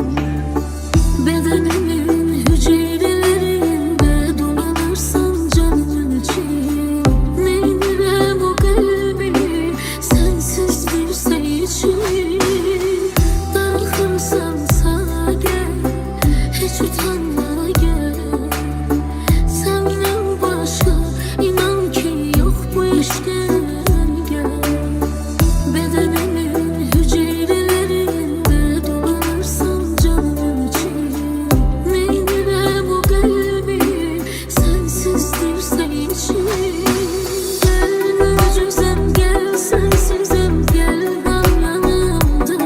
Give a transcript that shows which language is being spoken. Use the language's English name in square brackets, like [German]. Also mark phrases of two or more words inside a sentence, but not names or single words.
[Turkish] Bedenimin hücrelerinde dolanırsan canımın için. [Azerbaijani] Neynirəm o qəlbi sensiz [Turkish] bir şey için. [Azerbaijani] Darıxırsan sağa gel, heç utanma gel. Səndən başqa inan ki yox bu eşqdən gel. [Turkish] Bedenimin hücrelerinde dolanırsan canımın için. [Azerbaijani] Neynirəm o qəlbi sənsizdirsə için. Gel möcüzəm gel sensizəm gel qal yanımda.